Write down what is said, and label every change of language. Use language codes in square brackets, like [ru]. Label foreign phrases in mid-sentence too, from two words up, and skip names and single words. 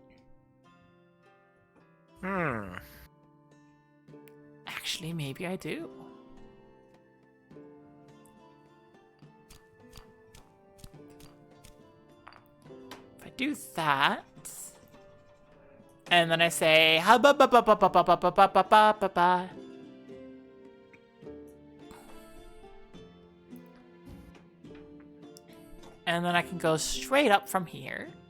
[en] Actually, maybe I do. If I do that, and then I say ha ba ba ba ba ba ba ba ba ba ba ba ba ba. And then I can go straight up from here.